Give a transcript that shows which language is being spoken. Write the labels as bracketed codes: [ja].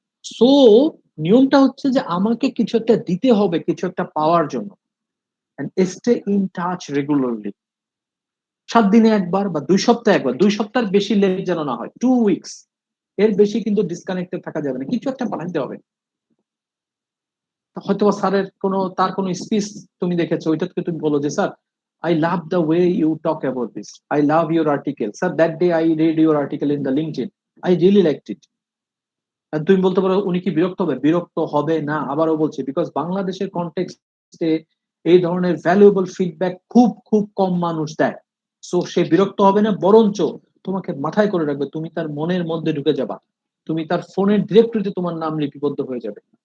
[bn] So নিয়মটা হচ্ছে যে আমাকে কিছু একটা দিতে হবে কিছু একটা পাওয়ার জন্য। [en] and stay in touch regularly, [bn] 7 দিনে একবার বা 2 সপ্তাহে একবার, 2 সপ্তাহের বেশি লেট যেন না হয়, 2 উইকস, এর বেশি কিন্তু ডিসকানেক্টেড থাকা যাবে না, কিছু একটা বানাইতে হবে। হয়তো স্যারের তার কোনো স্পিচ তুমি দেখেছো, ওইটাকে তুমি বলো যে sir, [en] I love the way you talk about this, I love your article, sir, that day I read your article in the LinkedIn, I really liked it. [bn] আর তুমি বলতে পারো উনি কি বিরক্ত হবে? বিরক্ত হবে না, আবারও বলছি, বিকজ বাংলাদেশের কনটেক্সটে এই ধরনের ভ্যালুয়েবল ফিডব্যাক খুব খুব কম মানুষ দেয়। সো সে বিরক্ত হবে না, বরঞ্চ তোমাকে মাথায় করে রাখবে, তুমি তার মনের মধ্যে ঢুকে যাবা, তুমি তার ফোনের ডিরেক্টরিতে তোমার নাম লিপিবদ্ধ হয়ে যাবে।